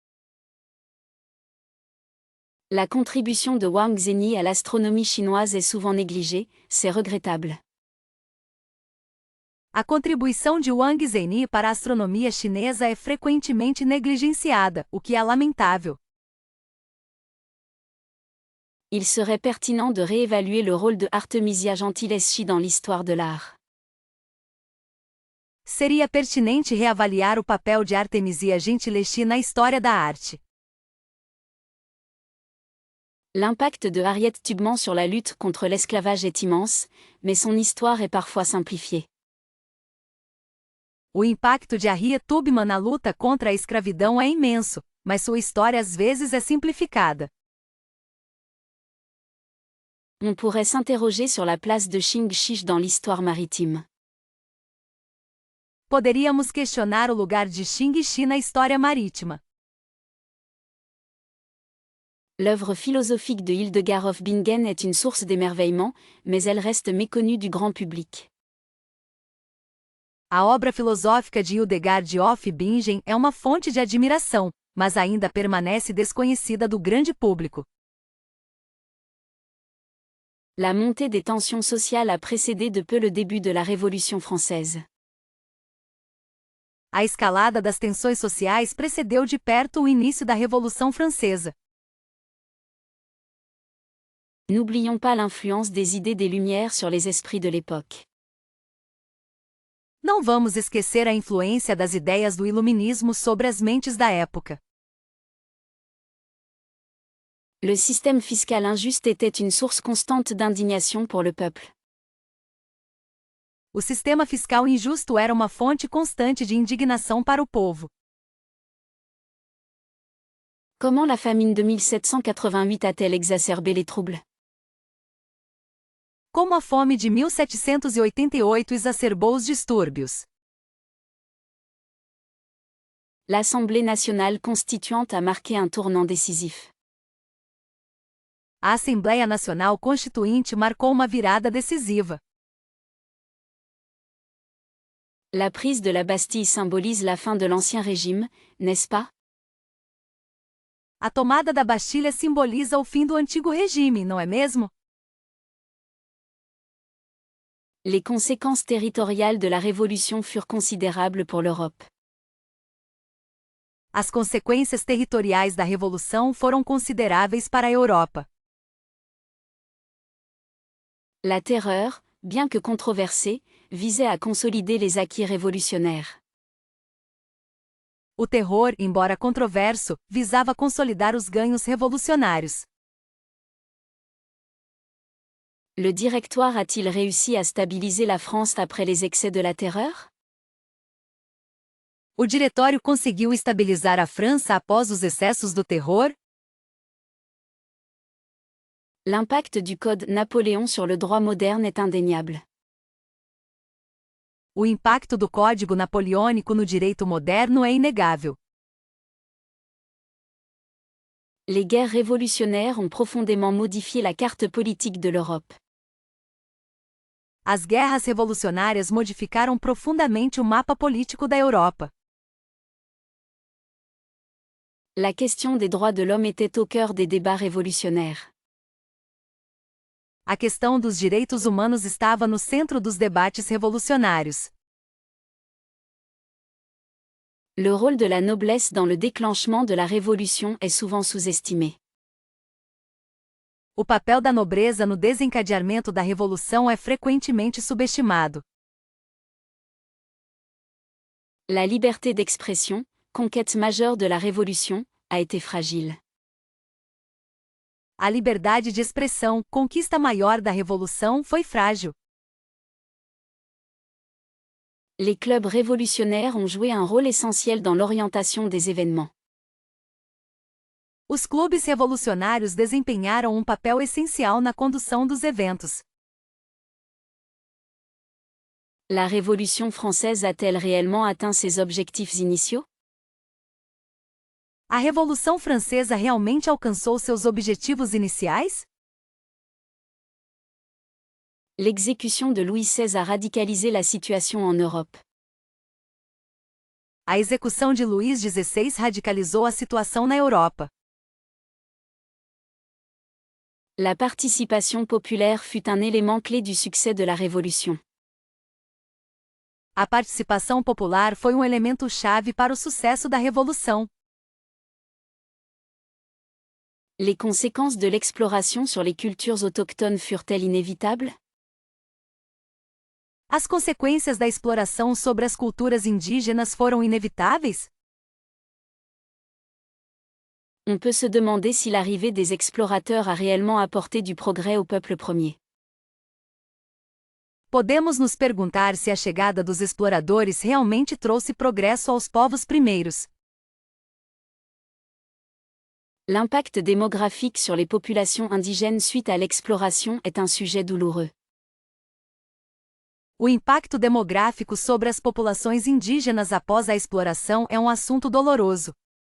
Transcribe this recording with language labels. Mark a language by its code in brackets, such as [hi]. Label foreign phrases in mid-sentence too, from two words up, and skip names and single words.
[fr] La contribution de Wang Zhenyi à l'astronomie chinoise est souvent négligée, c'est regrettable. [pt] A contribuição de Wang Zhenyi para a astronomia chinesa é frequentemente negligenciada, o que é lamentável. [fr] Il serait pertinent de réévaluer le rôle de Artemisia Gentileschi dans l'histoire de l'art. [pt] Seria pertinente reavaliar o papel de Artemisia Gentileschi na história da arte. [fr] L'impact de Harriet Tubman sur la lutte contre l'esclavage est immense, mais son histoire est parfois simplifiée. [pt] O impacto de Harriet Tubman na luta contra a escravidão é imenso, mas sua história às vezes é simplificada. [fr] On pourrait s'interroger sur la place de Xing Shi dans l'histoire maritime. [pt] Poderíamos questionar o lugar de Xing Shi na história marítima. [fr] L'œuvre philosophique de Hildegard of Bingen est une source d'émerveillement, mais elle reste méconnue du grand public. [pt] A obra filosófica de Hildegard of Bingen é uma fonte de admiração, mas ainda permanece desconhecida do grande público. [fr] La montée des tensions sociales a précédé de peu le début de la Révolution française. [pt] A escalada das tensões sociais precedeu de perto o início da Revolução Francesa. [fr] N'oublions pas l'influence des idées des Lumières sur les esprits de l'époque. [pt] Não vamos esquecer a influência das ideias do iluminismo sobre as mentes da época. [fr] Le système fiscal injuste était une source constante d'indignation pour le peuple. [pt] O sistema fiscal injusto era uma fonte constante de indignação para o povo. [fr] Comment la famine de 1788 a-t-elle exacerbé les troubles? [pt] Como a fome de 1788 exacerbou os distúrbios. [fr] L'Assemblée nationale constituante a marqué un tournant décisif. [pt] A Assembleia Nacional Constituinte marcou uma virada decisiva. [fr] La prise de la Bastille symbolise la fin de l'Ancien Régime, n'est-ce pas? [pt] A tomada da Bastilha simboliza o fim do antigo regime, não é mesmo? [fr] Les conséquences territoriales de la Révolution furent considérables pour l'Europe. [pt] As consequências territoriais da Revolução foram consideráveis para a Europa. [fr] La terreur, bien que controversée, visait à consolider les acquis révolutionnaires. [pt] O terror, embora controverso, visava consolidar os ganhos revolucionários. [fr] Le Directoire a-t-il réussi à stabiliser la France après les excès de la terreur? [pt] O diretório conseguiu estabilizar a França após os excessos do terror? [fr] L'impact du Code Napoléon sur le droit moderne est indéniable. [pt] O impacto do Código Napoleônico no direito moderno é inegável. [fr] Les guerres révolutionnaires ont profondément modifié la carte politique de l'Europe. [pt] As guerras revolucionárias modificaram profundamente o mapa político da Europa. [fr] La question des droits de l'homme était au cœur des débats révolutionnaires. [pt] A questão dos direitos humanos estava no centro dos debates revolucionários. [fr] Le rôle de la noblesse dans le déclenchement de la révolution est souvent sous-estimé. [pt] O papel da nobreza no desencadeamento da revolução é frequentemente subestimado. [fr] La liberté d'expression, conquête majeure de la révolution, a été fragile. [pt] A liberdade de expressão, conquista maior da revolução, foi frágil. [fr] Les clubs révolutionnaires ont joué un rôle essentiel dans l'orientation des événements. [pt] Os clubes revolucionários desempenharam um papel essencial na condução dos eventos. [fr] La Révolution française a-t-elle réellement atteint ses objectifs initiaux? [pt] A Revolução Francesa realmente alcançou seus objetivos iniciais? [fr] L'exécution de Louis XVI a radicalisé la situation en Europe. [pt] A execução de Luís XVI radicalizou a situação na Europa. [fr] La participation populaire fut un élément clé du succès de la Révolution. [pt] A participação popular foi um elemento chave para o sucesso da Revolução. [fr] Les conséquences de l'exploration sur les cultures autochtones furent-elles inévitables? [pt] As consequências da exploração sobre as culturas indígenas foram inevitáveis? [fr] On peut se demander si l'arrivée des explorateurs a réellement apporté du progrès au peuple premier. [pt] Podemos nos perguntar se a chegada dos exploradores realmente trouxe progresso aos povos primeiros. [fr] L'impact démographique sur les populations indigènes suite à l'exploration est un sujet douloureux. [pt] O impacto demográfico sobre as populações indígenas após a exploração é um assunto doloroso.